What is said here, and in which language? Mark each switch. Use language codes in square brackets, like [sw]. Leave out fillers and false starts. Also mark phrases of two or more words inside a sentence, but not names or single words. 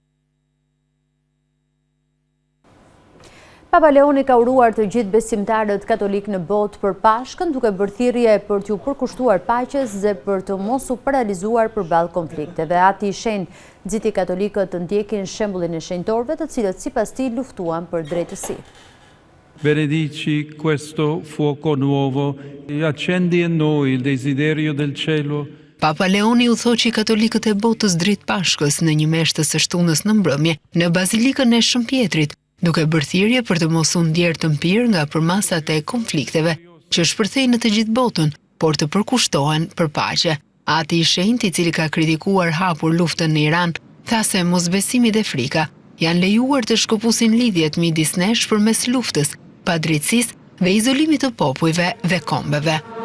[sq] Papa Leoni ka uruar të gjithë besimtarët katolik në botë për Pashkën, duke bërë thirrje për t'u përkushtuar paqes dhe për të mos u paralizuar përballë konflikteve. Ati i shenjtë nxiti katolikët të ndjekin shembullin e shenjtorëve, të cilët sipas tij luftuan për drejtësi. [it] Benedici questo fuoco nuovo e accendi in noi il desiderio del cielo. [sq] Papa Leoni u thoqi katolikët e botës dritë Pashkës në një meshë të së shtunës në mbrëmje në Bazilikën e Shën Pjetrit, duke bërë thirrje për të mos u ndjerë të mpirë nga përmasat e konflikteve që shpërthejnë në të gjithë botën, por të përkushtohen për paqe. Ati i shenjtë, i cili ka kritikuar hapur luftën në Iran, tha se mosbesimi dhe frika janë lejuar të shkëpusin lidhjet midis nesh përmes luftës, padrejtësisë dhe izolimit të popujve dhe kombeve.